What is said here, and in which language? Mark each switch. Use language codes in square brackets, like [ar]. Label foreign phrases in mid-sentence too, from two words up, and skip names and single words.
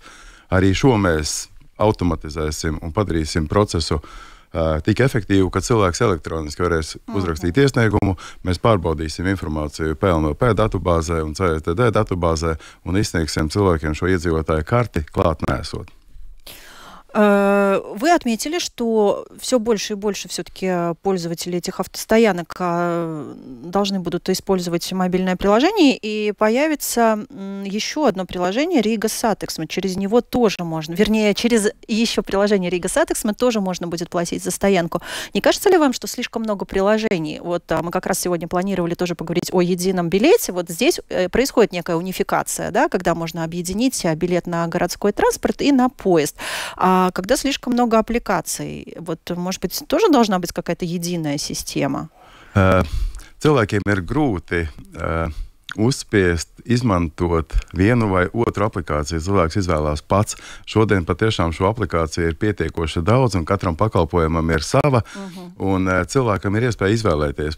[lv] Arī šo mēs automatizēsim un padarīsim procesu tik efektīvu, ka cilvēks elektroniski varēs uzrakstīt iesniegumu, mēs pārbaudīsim informāciju PLNP datubāzē un CSTD datubāzē un izsniegsim cilvēkiem šo iedzīvotāju karti klāt nesot. [ru] Вы отметили, что все больше и больше все-таки пользователи этих автостоянок должны будут использовать мобильное приложение, и появится еще одно приложение Рига Сатексме. Через него тоже можно, вернее, через еще приложение Рига Сатексме тоже можно будет платить за стоянку. Не кажется ли вам, что слишком много приложений? Вот мы как раз сегодня планировали тоже поговорить о едином билете. Вот здесь происходит некая унификация, да, когда можно объединить билет на городской транспорт и на поезд. А когда слишком много аппликаций, вот, может быть, тоже должна быть какая-то единая система? [lv] Cilvēkiem ir grūti uzspiest, izmantot vienu vai otru aplikāciju. Cilvēks izvēlās pats. Šodien patiešām šo aplikāciju ir pietiekoši daudz, un katram pakalpojumam ir sava, un cilvēkam ir iespēja izvēlēties.